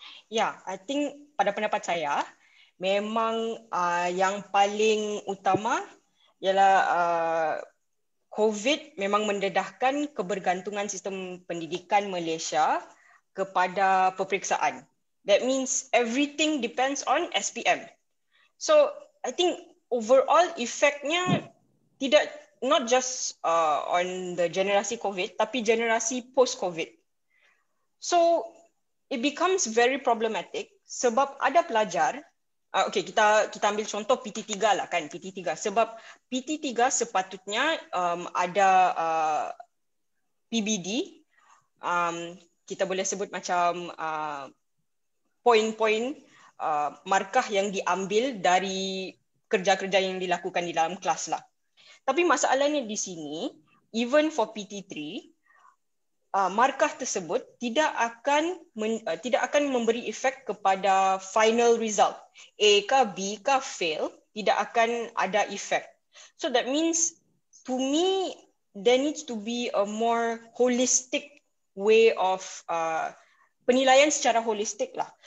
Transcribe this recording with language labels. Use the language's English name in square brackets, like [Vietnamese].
[Malay] Ya, I think pada pendapat saya memang yang paling utama ialah COVID memang mendedahkan kebergantungan sistem pendidikan Malaysia kepada peperiksaan. [English] That means everything depends on SPM. So I think overall efeknya not just on the generasi COVID, tapi generasi post-COVID. [Malay] So it becomes very problematic sebab ada pelajar, kita ambil contoh PT3 lah kan, PT3. Sebab PT3 sepatutnya ada PBD, kita boleh sebut macam poin-poin markah yang diambil dari kerja-kerja yang dilakukan di dalam kelas lah. Tapi masalahnya di sini, even for PT3, markah tersebut tidak akan memberi efek kepada final result. A ke B ke fail, tidak akan ada efek. [English] So that means, to me, there needs to be a more holistic way of penilaian secara holistik lah.